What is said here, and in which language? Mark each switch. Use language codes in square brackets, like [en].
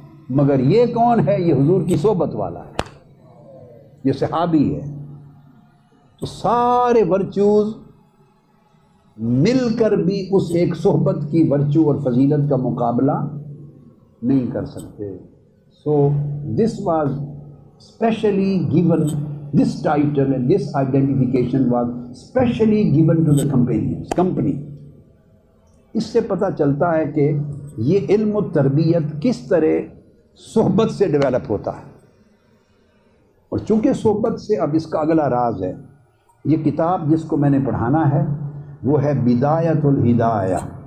[ur] مگر یہ کون ہے؟ یہ حضور کی صحبت والا ہے، یہ صحابی ہے. تو سارے ورچوز مل کر بھی اس ایک صحبت کی ورچو اور فضیلت کا مقابلہ نہیں کر سکتے. [en] So this was specially given, this title and this identification was specially given to the company. [ur] اس سے پتہ چلتا ہے کہ یہ علم و تربیت کس طرح صحبت سے ڈیولپ ہوتا ہے. اور چونکہ صحبت سے اب اس کا اگلا راز ہے، یہ کتاب جس کو میں نے پڑھانا ہے وہ ہے بدایت الہدایہ۔